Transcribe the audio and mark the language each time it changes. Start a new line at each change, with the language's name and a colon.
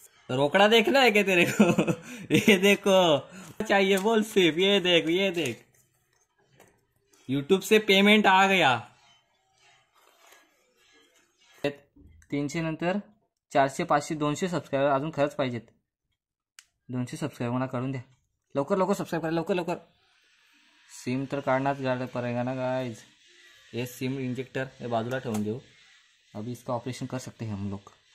Hindi: रोकड़ा देखना है क्या तेरे को? ये देखो चाहिए बोल सिर्फ, ये देख यूट्यूब से पेमेंट आ गया।
Marathi: 300 नंतर 400 500 200 सबस्क्रायबर अजून खरंच पाहिजेत। 200 सबस्क्रायबर मला काढून द्या लवकर सबस्क्राइब करा लवकर। सिम तर काढनाच
Hindi: पड़ेगा ना गाइज।
Marathi: ये सिम इंजेक्टर ये बाजूला ठेवून देऊ।
Hindi: अभी इसका ऑपरेशन कर सकते हैं हम लोग।